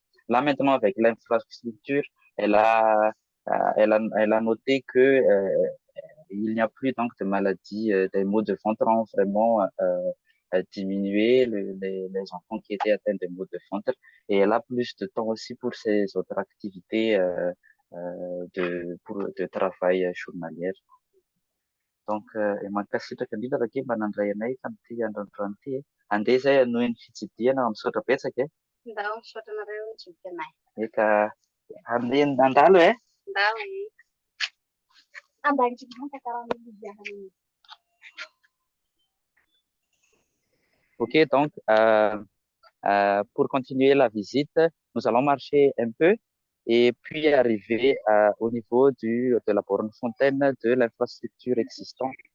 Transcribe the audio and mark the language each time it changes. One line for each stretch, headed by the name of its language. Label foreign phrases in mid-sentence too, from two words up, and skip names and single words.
French: Là, maintenant, avec l'infrastructure, elle a noté que il n'y a plus donc de maladies, des maux de ventre ont vraiment diminué les enfants qui étaient atteints de maux de ventre. Et elle a plus de temps aussi pour ses autres activités de travail journalière. Donc,
Malagasy: mankasitraka indrindra rake mba nandray anay tamin'ity androandroany ity. Andeha zay hanohy ny fitsidiana amin'ny misaotra betsaka. Ndao misaotra nareo ny tsidianay. Eka, andalo e? Ndao
French: Ok, donc, pour continuer la visite, nous allons marcher un peu et puis arriver au niveau de la borne fontaine de l'infrastructure existante.